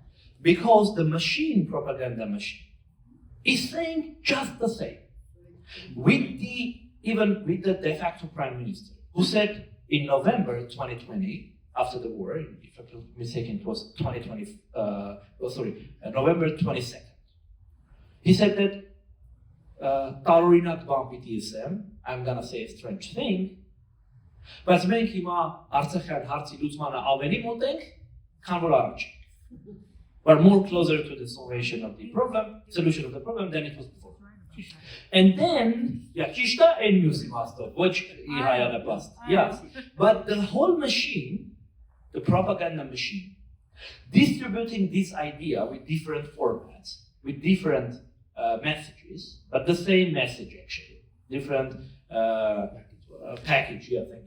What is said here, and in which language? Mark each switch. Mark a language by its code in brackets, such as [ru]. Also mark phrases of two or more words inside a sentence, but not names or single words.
[en] Because the machine, propaganda machine, is saying just the same. Even with the de facto prime minister, who said in November 2020, after the war, if I'm not mistaken, it was 2020, November 22nd. He said that [hy] տարօրինակ բան պիտի ասեմ, [en] I'm gonna say a strange thing, [hy] բայց մենք հիմա Արցախյան հարցի լուծմանը ավելի մոտ ենք, քան որ առաջ ենք. [en] We're more closer to the solution of the problem than it was before. And then, [hy] ճիշտ է այն մյուս իմաստով, ոչ իր հայանապաստ. [en] Yeah, but the whole machine, the propaganda machine, distributing this idea with different formats, with different messages, but the same message actually, different package, I think.